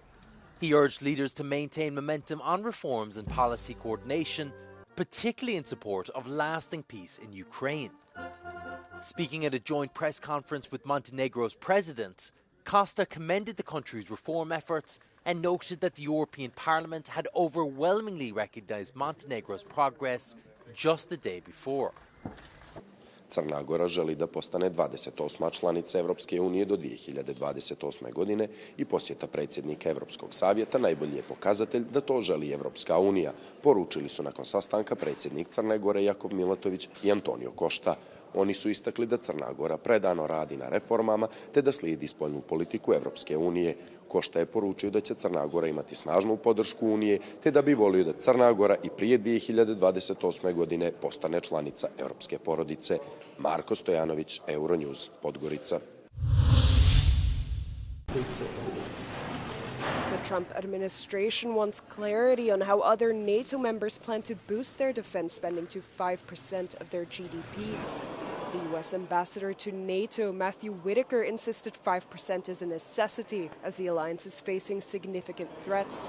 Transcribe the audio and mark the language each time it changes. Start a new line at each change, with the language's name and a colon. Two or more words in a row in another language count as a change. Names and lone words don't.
English: He urged leaders to maintain momentum on reforms and policy coordination, particularly in support of lasting peace in Ukraine. Speaking at a joint press conference with Montenegro's president, Costa commended the country's reform efforts and noted that the European Parliament had overwhelmingly recognized Montenegro's progress just the day before.
Serbian: Crna Gora želi da postane 28. članica Evropske unije do 2028. godine i posjeta predsjednika Evropskog savjeta najbolji je pokazatelj da to želi Evropska unija, poručili su nakon sastanka predsjednik Crne Gore Jakov Milatović i Antonio Costa. Oni su istakli da Crna Gora predano radi na reformama te da slijedi spoljnu politiku Evropske unije. Costa je poručio da će Crna Gora imati snažnu podršku Unije te da bi volio da Crna Gora i prije 2028. godine postane članica evropske porodice. Marko Stojanović, Euronews, Podgorica.
English: The Trump administration wants clarity on how other NATO members plan to boost their defense spending to 5% of their GDP. The U.S. ambassador to NATO, Matthew Whitaker, insisted 5% is a necessity as the alliance is facing significant threats.